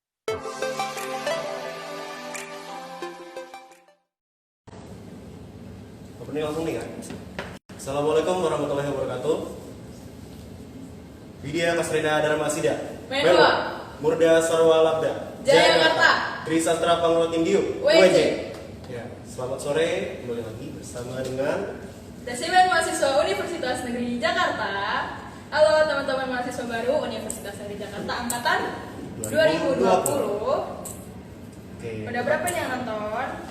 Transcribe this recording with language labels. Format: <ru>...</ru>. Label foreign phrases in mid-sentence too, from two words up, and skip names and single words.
<id>Opening langsung nih kan.</id> <ar>السلام عليكم ورحمة الله وبركاته.</ar> <id>Widya Kasrina Dharmasida, Menwa, Murda Sarwa Labda, Jayakarta, Trisastra Panglotindiu, WJ. Ya, selamat sore, kembali lagi bersama dengan Resimen Mahasiswa Universitas Negeri Jakarta. Halo teman-teman mahasiswa baru Universitas Negeri Jakarta angkatan 2020. Oke. Udah berapa nih yang nonton?</id>